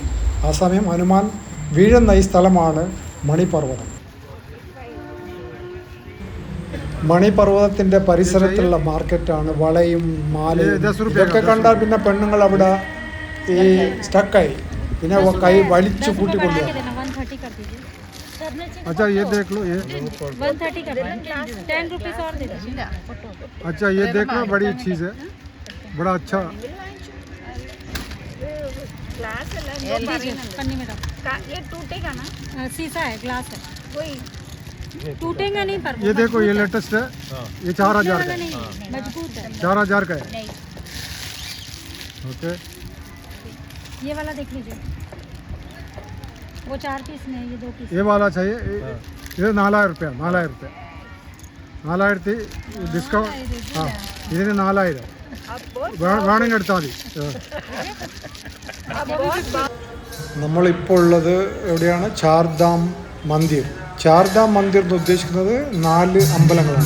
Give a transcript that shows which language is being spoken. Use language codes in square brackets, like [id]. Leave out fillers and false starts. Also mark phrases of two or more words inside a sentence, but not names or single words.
[ml] ആ സമയം ഹനുമാൻ വീഴുന്ന ഈ സ്ഥലമാണ് മണിപർവ്വതം. മണിപർവ്വതത്തിൻ്റെ പരിസരത്തുള്ള മാർക്കറ്റാണ്. വളയും മാലയും ഇതൊക്കെ കണ്ടാൽ പിന്നെ പെണ്ണുങ്ങൾ അവിടെ ഈ സ്റ്റക്കായി, പിന്നെ കൈ വലിച്ചു കൂട്ടിക്കൊണ്ടുപോകും. [hi] अच्छा ये देख लो, ये 130 कर देना, 10 रुपीस और दे दो। अच्छा ये देख लो, बड़ी चीज़ है, बड़ा अच्छा। पन्नी में डाल। ये टूटेगा ना? शीशा है, ग्लास है, कोई टूटेगा नहीं पर ये देखो, ये लेटेस्ट है, ये 4000 का है, नहीं, मजबूत है। 4000 का है। नहीं। ओके, ये वाला देख लीजिए, वो 4 पीस में, ये 2 पीस। ये वाला चाहिए, ये 4000 रुपया, 4000 ഡിസ്കൗണ്ട്. [ml] ആ ഇതിന് 4000 വേണമെങ്കിൽ എടുത്താൽ മതി. നമ്മളിപ്പോൾ ഉള്ളത് എവിടെയാണ്? ചാർധാം മന്ദിർ. ചാർധാം മന്ദിർ എന്ന് ഉദ്ദേശിക്കുന്നത് 4 അമ്പലങ്ങളാണ്.